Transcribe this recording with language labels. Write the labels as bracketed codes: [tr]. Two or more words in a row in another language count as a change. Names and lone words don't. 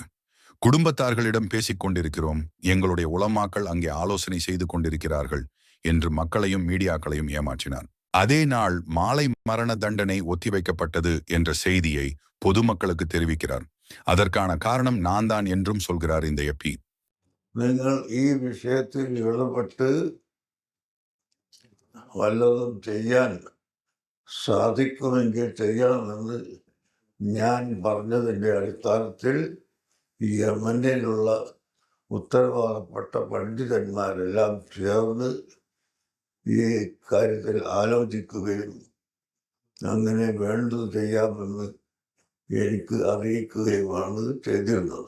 [ta] குடும்பத்தார்களிடம் பேசிக் கொண்டிருக்கிறோம், எங்களுடைய உலமாக்கள் அங்கே ஆலோசனை செய்து கொண்டிருக்கிறார்கள் என்று மக்களையும் மீடியாக்களையும் ஏமாற்றினார். அதே நாள் மாலை மரண தண்டனை ஒத்திவைக்கப்பட்டது என்ற செய்தியை பொதுமக்களுக்கு தெரிவிக்கிறார். அதற்கான காரணம் நான் தான் என்றும் சொல்கிறார் இந்த எபி. [ml] நீங்கள் ഈ വിഷയത്തിൽ ഇടപെട്ട് വല്ലതും ചെയ്യാൻ സാധിക്കുമെങ്കിൽ ചെയ്യണമെന്ന് ഞാൻ പറഞ്ഞതിൻ്റെ അടിസ്ഥാനത്തിൽ യമനിലുള്ള ഉത്തരവാദപ്പെട്ട പണ്ഡിതന്മാരെല്ലാം ചേർന്ന് ഈ കാര്യത്തിൽ ആലോചിക്കുകയും അങ്ങനെ വേണ്ടത് ചെയ്യാമെന്ന് എനിക്ക് അറിയിക്കുകയുമാണ് ചെയ്തിരുന്നത്.